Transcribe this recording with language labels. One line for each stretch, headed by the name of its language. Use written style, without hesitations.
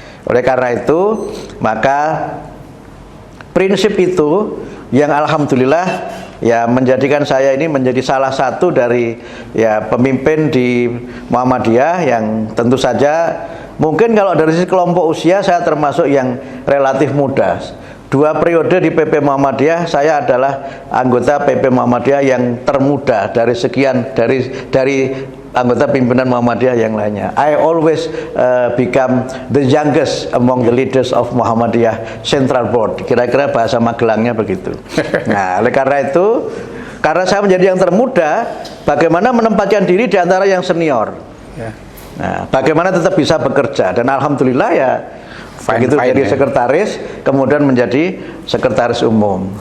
Indonesian: Oleh karena itu, maka prinsip itu yang alhamdulillah ya menjadikan saya ini menjadi salah satu dari ya pemimpin di Muhammadiyah yang tentu saja mungkin kalau dari sisi kelompok usia saya termasuk yang relatif muda. 2 periode di PP Muhammadiyah saya adalah anggota PP Muhammadiyah yang termuda dari sekian dari anggota pimpinan Muhammadiyah yang lainnya.
English: I always become the youngest among the leaders of Muhammadiyah Central Board.
Indonesian: Kira-kira bahasa Magelangnya begitu. Nah, oleh karena itu, karena saya menjadi yang termuda, bagaimana menempatkan diri di antara yang senior. Nah, bagaimana tetap bisa bekerja, dan alhamdulillah ya begitu jadi sekretaris, kemudian menjadi sekretaris umum.